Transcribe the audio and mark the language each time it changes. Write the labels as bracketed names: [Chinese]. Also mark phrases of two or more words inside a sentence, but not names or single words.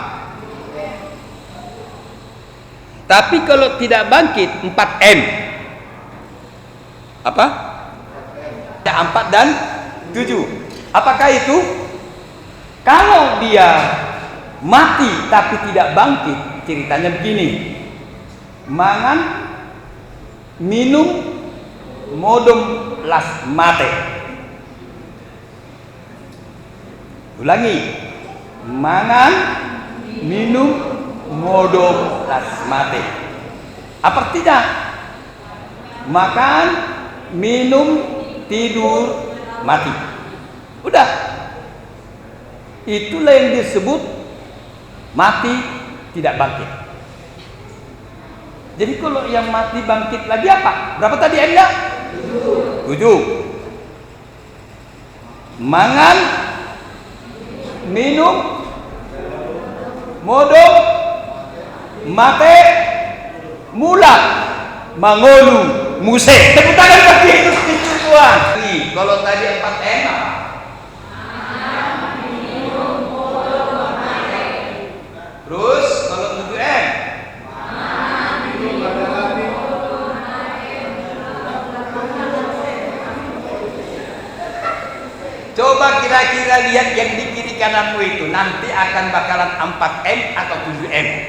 [Indonesian] Tapi kalau tidak bangkit, 4M. Apa? 4 dan 7. Apakah itu? Kalau dia mati tapi tidak bangkit, ceritanya begini. [Batak Toba] Mangan, minum, modum las mate. [Indonesian] Ulangi. [Batak Toba] Mangan, minum, modum las mate. [Indonesian] Apa artinya? Makan, minum, tidur, mati. Udah. Itulah yang disebut mati tidak bangkit. Jadi kalau yang mati bangkit lagi apa? Berapa tadi M-nya? 7. [Batak Toba] Mangan, minum, modok, mate, mulak, mangolu, muse. [Indonesian] Tepuk tangan bagi Yesus Kristus Tuhan. Nih, kalau tadi 4M apa? Terus kalau 7M? Coba kira-kira lihat yang di kiri kananmu itu, nanti akan bakalan 4M atau 7M.